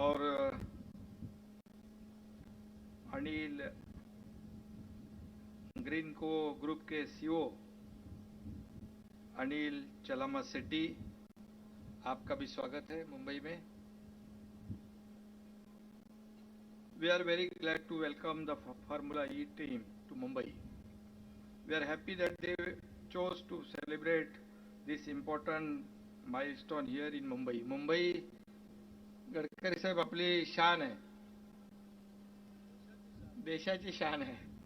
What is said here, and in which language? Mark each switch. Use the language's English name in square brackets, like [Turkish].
[Hindi] और अनिल ग्रीन को ग्रुप के सीईओ अनिल चलामा सेट्टी, आपका भी स्वागत है मुंबई में। [English] We are very glad to welcome the Formula E team to Mumbai. We are happy that they chose to celebrate this important milestone here in Mumbai. [Marathi] Mumbai, Gadkari साहेब, आपली शान आहे, देशाची शान है।